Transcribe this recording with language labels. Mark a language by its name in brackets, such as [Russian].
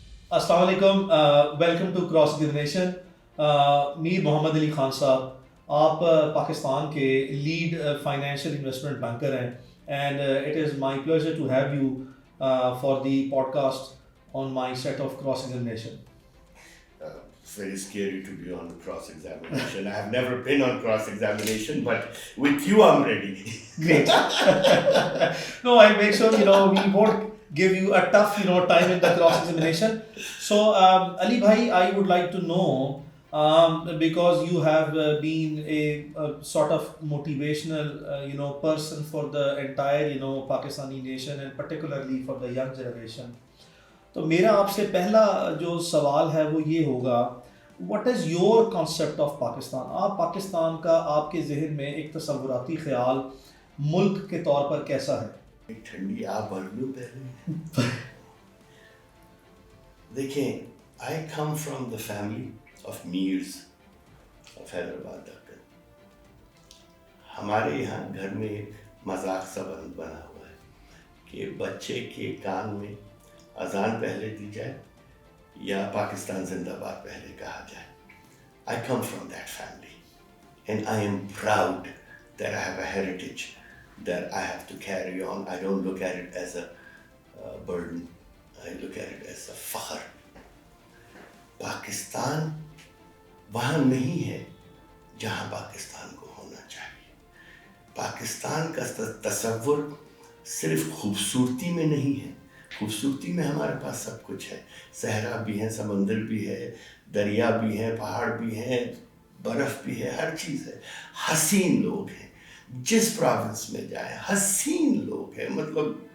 [Urdu] السلام علیکم، [English] Welcome to cross examination. [Urdu] میر محمد علی خان صاحب، آپ پاکستان کے لیڈ فائنینشیل انویسٹمنٹ بینکر ہیں، [English] And it is my pleasure to have you for the podcast on my set of cross examination. It's very scary to be on cross examination. I have never been on cross examination, but with you I'm ready. Great. No, I'll make sure we won't give you a tough time in the cross examination. So Ali bhai, I would like to know, because you have been a sort of motivational person for the entire Pakistani nation, and particularly for the young generation. [Urdu] تو میرا آپ سے پہلا جو سوال ہے وہ یہ ہوگا، [English] What is your concept of Pakistan? [Urdu] آپ پاکستان کا آپ کے ذہن میں ایک تصوراتی خیال ملک کے طور پر کیسا ہے؟ ٹھنڈی آپ بھر لو پہلے۔ دیکھیں، [English] I come from the family of Mirs of Hyderabad. [Urdu] ہمارے یہاں گھر میں ایک مذاق سا بنا ہوا ہے کہ بچے کے کان میں اذان پہلے دی جائے یا پاکستان زندہ باد پہلے کہا جائے۔ [English] I come from that family and I am proud that I have a heritage that I have to carry on. I don't look at it as a burden. I look at it as a [Urdu] فخر۔ پاکستان وہاں نہیں ہے جہاں پاکستان کو ہونا چاہیے۔ پاکستان کا تصور صرف خوبصورتی میں نہیں ہے۔ خوبصورتی میں ہمارے پاس سب کچھ ہے، صحرا بھی ہے، سمندر بھی ہے، دریا بھی ہے، پہاڑ بھی ہیں، برف بھی ہے، ہر چیز ہے۔ حسین لوگ ہیں، جس پروونس میں جائیں حسین لوگ ہیں، مطلب